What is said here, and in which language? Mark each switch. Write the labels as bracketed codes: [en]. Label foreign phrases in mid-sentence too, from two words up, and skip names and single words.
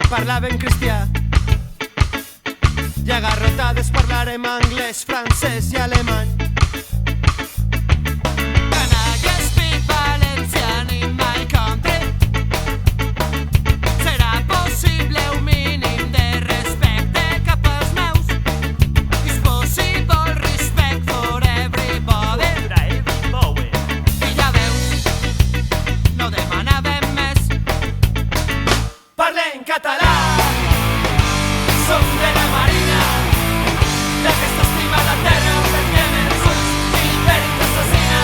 [ca] parlaven cristià i agarrotades parlarem anglès, francès i alemany. [en] Can I speak Valencian in my country? [ca] Serà possible un mínim de respecte cap als meus? [en] Is possible respect for everybody? [ca] I ja veus, no demanàvem més. Parlem català, som de la Marina, d'aquesta estima la terra, tanquem els ulls i l'imperi ens assassina.